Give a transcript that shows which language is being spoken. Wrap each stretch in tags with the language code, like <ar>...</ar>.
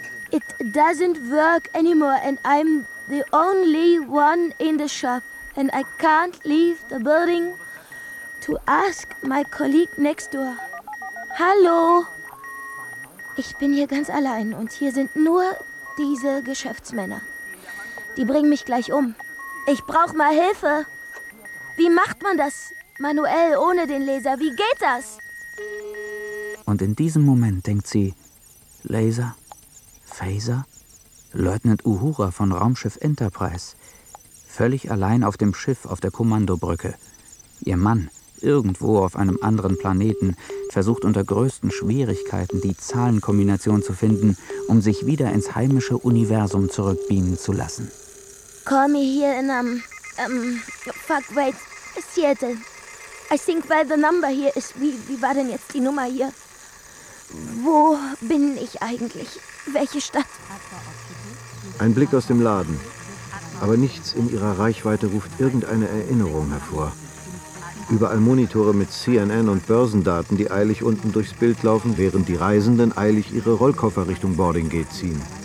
<en>It doesn't work anymore and I'm the only one in the shop. And I can't leave the building to ask my colleague next door.</en> <de>Hallo? Ich bin hier ganz allein und hier sind nur diese Geschäftsmänner. Die bringen mich gleich um. Ich brauch mal Hilfe. Wie macht man das manuell ohne den Laser? Wie geht das? Und in diesem Moment denkt sie, Laser? Phaser? Leutnant Uhura von Raumschiff Enterprise. Völlig allein auf dem Schiff auf der Kommandobrücke. Ihr Mann, irgendwo auf einem anderen Planeten, versucht unter größten Schwierigkeiten die Zahlenkombination zu finden, um sich wieder ins heimische Universum zurückbeamen zu lassen.</de> <en>Call me here in fuck, wait, Seattle. I think by the number here is,</en> <de>wie war denn jetzt die Nummer hier? Wo bin ich eigentlich? Welche Stadt? Ein Blick aus dem Laden. Aber nichts in ihrer Reichweite ruft irgendeine Erinnerung hervor. Überall Monitore mit CNN und Börsendaten, die eilig unten durchs Bild laufen, während die Reisenden eilig ihre Rollkoffer Richtung Boarding Gate ziehen.</de>